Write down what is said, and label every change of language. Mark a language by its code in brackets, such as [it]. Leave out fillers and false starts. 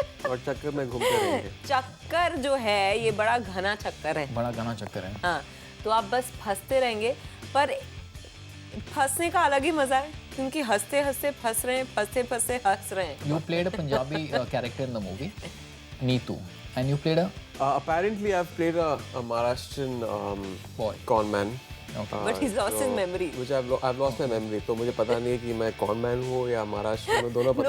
[hi] और चक्कर में घूमते रहेंगे. चक्कर जो है ये बड़ा घना चक्कर है. बड़ा घना चक्कर है. हाँ, तो आप बस फंसते रहेंगे, पर फंसने का अलग ही मजा है क्योंकि हंसते हंसते फंस रहे हैं, फंसते फंसते हंस रहे हैं. [en] You played a Punjabi character in the movie, Neetu, and you played a Apparently, I've played a Maharashtrian boy. con man. Okay. But he's lost his memory. Which I've lost my memory. [hi] तो मुझे पता नहीं है कि मैं con man हूँ या महाराष्ट्र में, दोनों पता